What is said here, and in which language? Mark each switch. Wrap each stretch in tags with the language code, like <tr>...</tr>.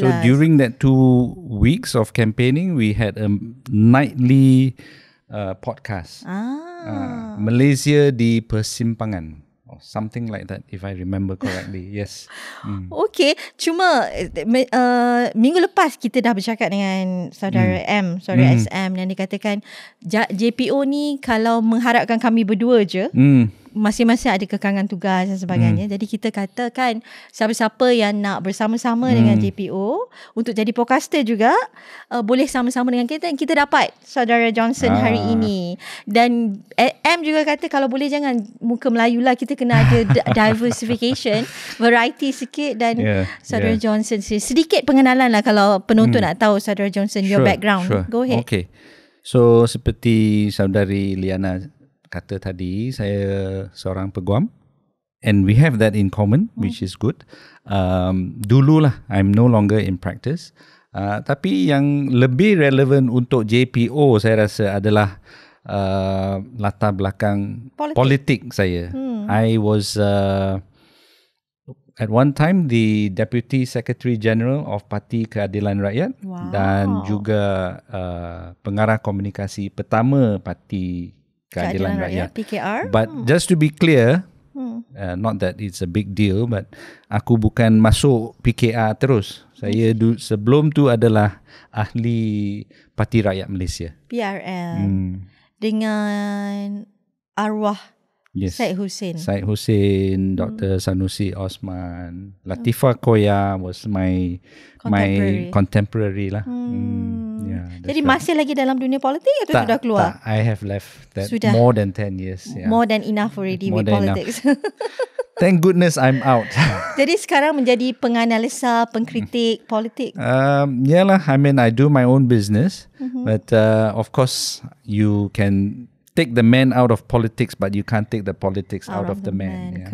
<en>So during that 2 weeks of campaigning, we had a nightly podcast. Malaysia di Persimpangan. Or something like that, if I remember correctly. Yes. Okay.</en> <ms>Cuma minggu lepas kita dah bercakap dengan saudara saudara SM, dan dia katakan JPO ni kalau mengharapkan kami berdua je, masing-masing ada kekangan tugas dan sebagainya. Jadi kita katakan siapa-siapa yang nak bersama-sama dengan JPO untuk jadi podcaster juga, boleh sama-sama dengan kita. Dan kita dapat saudara Jonson hari ini. Dan M juga kata kalau boleh jangan muka Melayu lah, kita kena ada diversification, variety sikit. Dan saudara Jonson, sedikit pengenalan lah kalau penonton nak tahu saudara Jonson,</ms> <en>your background. Go ahead. Okay. So</en> <ms>seperti saudari Liyana kata tadi, saya seorang peguam,</ms> <en>and we have that in common, which is good. Dululah, I'm no longer in practice.</en> <ms>Tapi yang lebih relevan untuk JPO saya rasa adalah latar belakang politik saya.</ms> <en>I was at one time the Deputy Secretary General of Parti Keadilan Rakyat.</en> <ms>Dan juga pengarah komunikasi pertama Parti Keadilan Rakyat, PKR.</ms> <en>But just to be clear, not that it's a big deal, but</en> <ms>aku bukan masuk PKR terus. Saya sebelum tu adalah ahli Parti Rakyat Malaysia, PRL, dengan arwah Syed Hussein, Dr.</ms> <en>Sanusi Osman, Latifah Koya was my contemporary lah.</en> <ms>Jadi masih lagi dalam dunia politik atau sudah keluar?</ms> <en>Tak, I have left that more than 10 years. More than enough already with politics. Thank goodness I'm out.</en> <ms>Jadi sekarang menjadi penganalisa, pengkritik politik.</ms> <en>Yalah, I mean I do my own business, but of course you can take the man out of politics, but you can't take the politics out of the man.</en>